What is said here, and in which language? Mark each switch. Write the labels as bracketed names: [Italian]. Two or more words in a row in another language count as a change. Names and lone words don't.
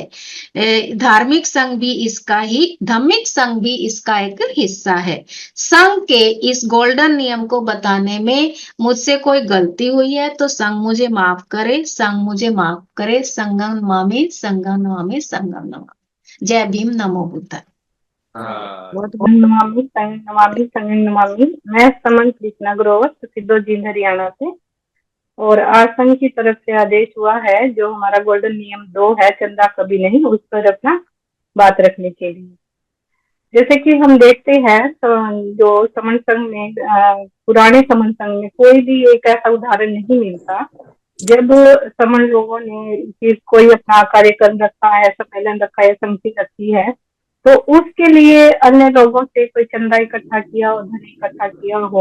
[Hindi] धार्मिक संघ भी इसका ही, धार्मिक संघ भी इसका एक हिस्सा है। संघ के इस गोल्डन नियम को बताने में मुझसे कोई गलती हुई है तो संघ मुझे माफ करे, संघ मुझे माफ करे। [Pali] संगम नमामि, संगम नमामि, संगम नमामि। [Hindi] जय भीम, नमो बुद्धाय। [Pali] बहुत नमामि नमामि संगम नमामि। [Hindi] मैं समन कृष्णा ग्रोवर, सिद्धो जींद, हरियाणा से। और आज संघ की तरफ से आदेश हुआ है, जो हमारा गोल्डन नियम 2 है, चंदा कभी नहीं, उस पर अपना बात रखने के लिए। जैसे कि हम देखते हैं जो समन संघ में, पुराने समन संघ में कोई भी एक ऐसा उदाहरण नहीं मिलता जब समन लोगों ने कोई अपना कार्यक्रम रखा है, सम्मेलन रखा है, समिति रखी है, तो उसके लिए अन्य लोगों से कोई चंदा इकट्ठा किया और धन इकट्ठा किया हो।